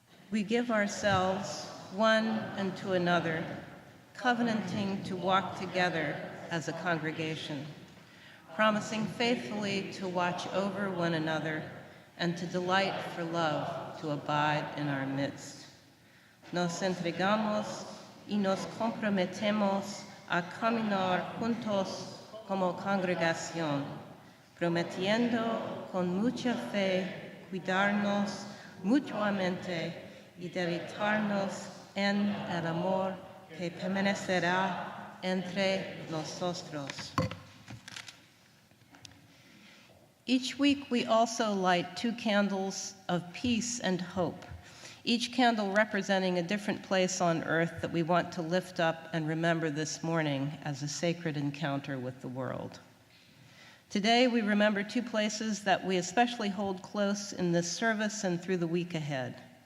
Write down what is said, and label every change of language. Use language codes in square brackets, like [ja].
[en] We give ourselves one and to another, covenanting to walk together as a congregation, promising faithfully to watch over one another and to delight for love to abide in our midst. [es] Nos entregamos y nos comprometemos a caminar juntos como congregación, prometiendo con mucha fe cuidarnos mutuamente y deleitarnos en el amor que permanecerá entre nosotros. [en] Each week, we also light 2 candles of peace and hope, each candle representing a different place on earth that we want to lift up and remember this morning as a sacred encounter with the world. Today, we remember 2 places that we especially hold close in this service and through the week ahead.